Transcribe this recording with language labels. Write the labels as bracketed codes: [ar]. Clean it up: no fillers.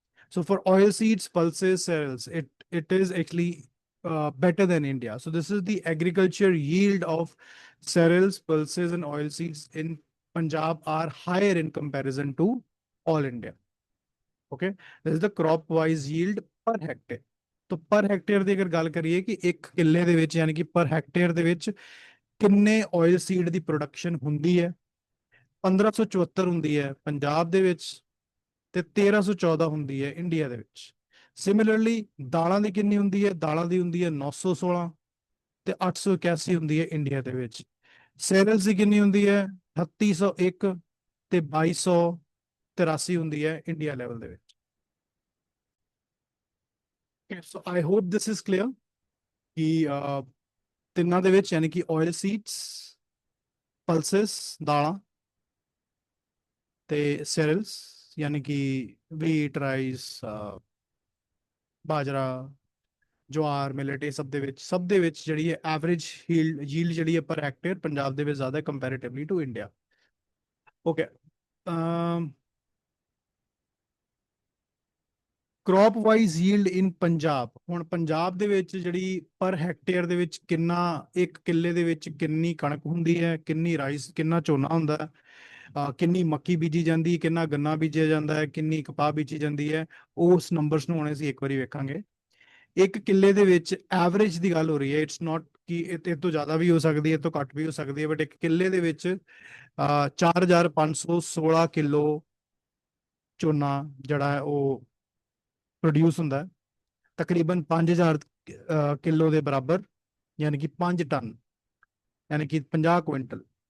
[en] So for oil seeds, pulses, cereals, it is actually better than India. So this is the agriculture yield of cereals, pulses and oil seeds in Punjab are higher in comparison to all India. Okay, this is the crop wise yield per hectare. [pa] तो पर hectare ਦੀ ਅਗਰ ਗੱਲ ਕਰੀਏ ਕਿ ਇੱਕ ਕਿੱਲੇ ਦੇ ਵਿੱਚ ਯਾਨੀ ਕਿ ਪਰ ਹੈਕਟੇਅਰ ਦੇ ਵਿੱਚ ਕਿੰਨੇ ਆਇਲ ਸੀਡ ਦੀ ਪ੍ਰੋਡਕਸ਼ਨ ਹੁੰਦੀ ਹੈ, 1574 ਹੁੰਦੀ ਹੈ ਪੰਜਾਬ ਦੇ ਵਿੱਚ ਤੇ 1314 ਹੁੰਦੀ ਹੈ ਇੰਡੀਆ ਦੇ ਵਿੱਚ। ਸਿਮਿਲਰਲੀ ਦਾਲਾਂ ਦੀ ਕਿੰਨੀ ਹੁੰਦੀ ਹੈ, ਦਾਲਾਂ ਦੀ ਹੁੰਦੀ ਹੈ 916 ਤੇ 881 ਹੁੰਦੀ ਹੈ ਇੰਡੀਆ ਦੇ ਵਿੱਚ। ਸੇਰਲਸ ਦੀ ਕਿੰਨੀ ਹੁੰਦੀ ਹੈ 3801 ਤੇ 2283 ਹੁੰਦੀ ਹੈ ਇੰਡੀਆ ਲੈਵਲ ਦੇ ਵਿੱਚ। [en] So I hope this is clear [pa] कि ਤਿੰਨਾਂ ਦੇ ਵਿੱਚ ਯਾਨੀ ਕਿ oil seeds, pulses ਦਾਲਾਂ ਤੇ cereals ਯਾਨੀ ਕਿ wheat, rice, ਬਾਜਰਾ, ਜਵਾਰ, ਮਿਲਟ, ਇਹ ਸਭ ਦੇ ਵਿੱਚ ਜਿਹੜੀ ਹੈ ਐਵਰੇਜ yield ਜਿਹੜੀ ਹੈ ਪਰ ਹੈਕਟੇਅਰ ਪੰਜਾਬ ਦੇ ਵਿੱਚ ਜ਼ਿਆਦਾ comparatively to India. [en] Okay, crop wise yield in Punjab. [pa] ਹੁਣ ਪੰਜਾਬ ਦੇ ਵਿੱਚ ਜਿਹੜੀ ਪਰ ਹੈਕਟੇਅਰ ਦੇ ਵਿੱਚ ਕਿੰਨਾ, ਇੱਕ ਕਿੱਲੇ ਦੇ ਵਿੱਚ ਕਿੰਨੀ ਕਣਕ ਹੁੰਦੀ ਹੈ, ਕਿੰਨੀ ਰਾਈਸ, ਕਿੰਨਾ ਝੋਨਾ ਹੁੰਦਾ ਹੈ, ਕਿੰਨੀ ਮੱਕੀ ਬੀਜੀ ਜਾਂਦੀ, ਕਿੰਨਾ ਗੰਨਾ ਬੀਜਿਆ ਜਾਂਦਾ ਹੈ, ਕਿੰਨੀ ਕਪਾਹ ਬੀਜੀ ਜਾਂਦੀ ਹੈ, ਉਸ ਨੰਬਰਸ ਨੂੰ ਹੁਣ ਅਸੀਂ ਇੱਕ ਵਾਰੀ ਵੇਖਾਂਗੇ। ਇੱਕ ਕਿੱਲੇ ਦੇ ਵਿੱਚ ਐਵਰੇਜ ਦੀ ਗੱਲ ਹੋ ਰਹੀ ਹੈ, [en] it's not [pa] ਕਿ ਇਹ ਤੋਂ ਜ਼ਿਆਦਾ ਵੀ ਹੋ ਸਕਦੀ ਹੈ, ਇਹ ਤੋਂ ਘੱਟ ਵੀ ਹੋ ਸਕਦੀ ਹੈ, ਬਟ ਇੱਕ ਕਿੱਲੇ ਦੇ ਵਿੱਚ 4516 ਕਿਲੋ ਝੋਨਾ ਜਿਹੜਾ ਹੈ ਉਹ ਪ੍ਰੋਡਿਊਸ ਹੁੰਦਾ ਹੈ, ਤਕਰੀਬਨ 5000 ਕਿਲੋ ਦੇ ਬਰਾਬਰ ਯਾਨੀ ਕਿ 5 ਟਨ ਯਾਨੀ ਕਿ 50 ਕੁਇੰਟਲ।